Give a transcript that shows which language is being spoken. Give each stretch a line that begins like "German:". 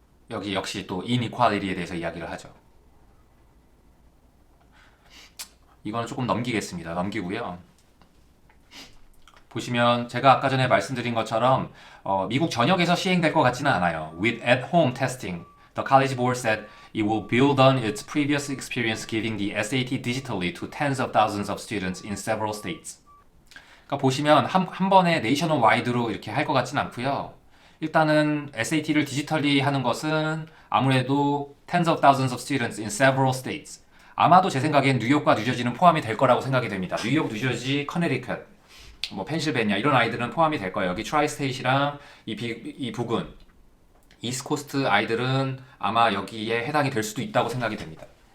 Korean: 여기 역시 또 inequality에 대해서 이야기를 하죠. 이거는 조금 넘기고요. 보시면 제가 아까 전에 말씀드린 것처럼 미국 전역에서 시행될 것 같지는 않아요.
English: With at-home testing, the College Board said it will build on its previous experience giving the SAT digitally to tens of thousands of students in several states.
Korean: 그러니까 보시면 한 번에 네이셔널 와이드로 이렇게 할 것 같지는 않고요. 일단은 SAT를 디지털리 하는 것은 아무래도
English: tens of thousands of students in several states.
Korean: 아마도 제 생각엔 뉴욕과 뉴저지는 포함이 될 거라고 생각이 됩니다. 뉴욕, 뉴저지, 커네디컷, 뭐 펜실베니아 이런 아이들은 포함이 될 거예요. 여기 트라이스테이트랑 이 부근 이스코스트 아이들은 아마 여기에 해당이 될 수도 있다고 생각이 됩니다.